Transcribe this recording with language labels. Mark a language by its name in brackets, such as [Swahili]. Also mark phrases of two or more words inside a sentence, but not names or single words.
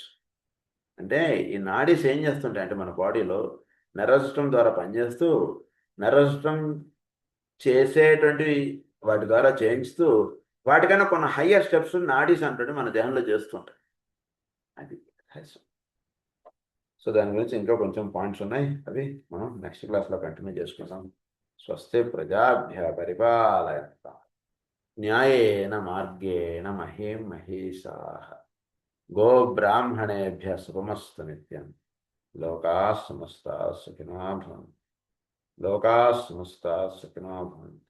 [Telugu] అంటే ఈ నాడీస్ ఏం చేస్తుంటాయి అంటే మన బాడీలో [English] nervous system [Telugu] ద్వారా పనిచేస్తూ [English] nervous system [Telugu] చేసేటువంటి వాటి ద్వారా చేయించుతూ వాటికన్నా కొన్ని [English] higher steps [Telugu] నాడీస్ అంటే మన దేహంలో చేస్తుంటాయి. అది రహస్యం. సో దాని గురించి ఇంకా కొంచెం పాయింట్స్ ఉన్నాయి, అవి మనం [English] next class [Telugu] కంటిన్యూ చేసుకుందాం. [Sanskrit] स्वस्ति प्रजाभ्य परिपालयन्तां न्यायेन मार्गेण महीं महीशाः गोब्राह्मणेभ्यः शुभमस्तु नित्यं. लोकाः समस्ताः सुखिनो भवन्तु. लोकाः समस्ताः सुखिनो भवन्तु.